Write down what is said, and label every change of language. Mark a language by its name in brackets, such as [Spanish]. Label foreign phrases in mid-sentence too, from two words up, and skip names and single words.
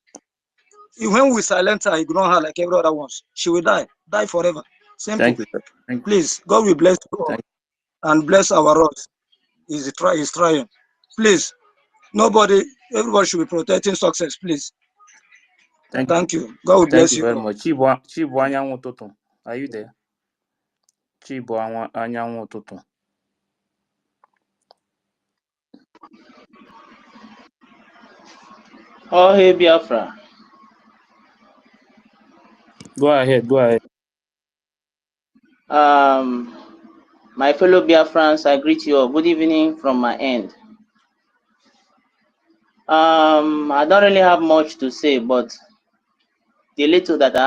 [English] When we silence her, ignore her like every other ones, she will die forever. Simple. Thank you. Thank you. Please, God will bless you all and bless our roads. He's trying. Please, everybody should be protecting success, please. Thank you. God will bless you. Thank you very much. Chibu Anyanwụ ụtụtụ. Are you there? Chibu Anyanwụ ụtụtụ. Oh, hey, Biafra. Go ahead. My fellow Biafrans, I greet you all. Good evening from my end. I don't really have much to say, but the little that I